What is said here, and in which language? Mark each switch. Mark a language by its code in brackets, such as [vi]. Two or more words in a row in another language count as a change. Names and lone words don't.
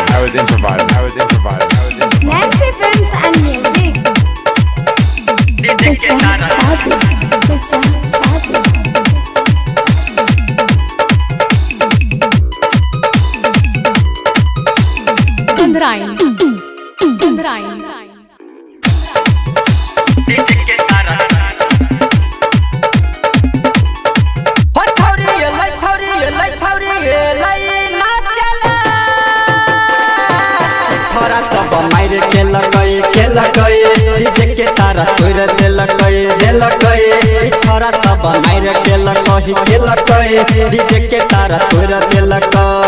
[en] Nancy Films and Music. This is Fadu. This is Fadu. Gandharain. Gandharain. [anp] छोरा सब मायर के लगई डीजे के तारा तोड़ देलकई छोरा सब मायर के लगई डीजे के तारा तोड़ देलकई